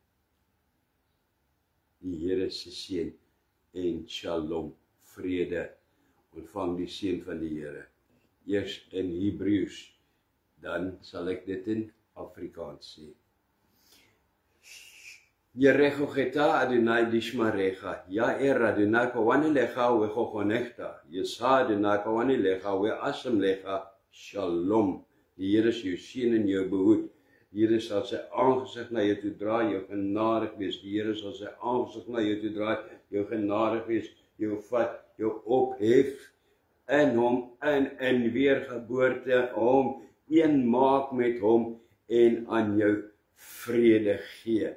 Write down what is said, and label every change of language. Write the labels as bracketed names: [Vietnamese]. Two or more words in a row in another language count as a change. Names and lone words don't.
[Afrikaans] Die Here se seën en shalom, vrede. Ontvang die seën van die Here. Eers in Hebreëus, dan sal ek dit in Afrikaans sê. [Hebrew] יברכך יהוה וישמרך, יאר יהוה פניו אליך ויחנך, ישא יהוה פניו אליך וישם לך, שלום. [Afrikaans] Die Here is jou seën en jou behoed. Die Here sal sy aangesig na jou toe draai, jou genadig wees. Die Here sal sy aangesig na jou toe draai, jou genadig wees, jou vat, jou ophef in hom, in weergeboorte, hom een maak met hom en aan jou vrede gee.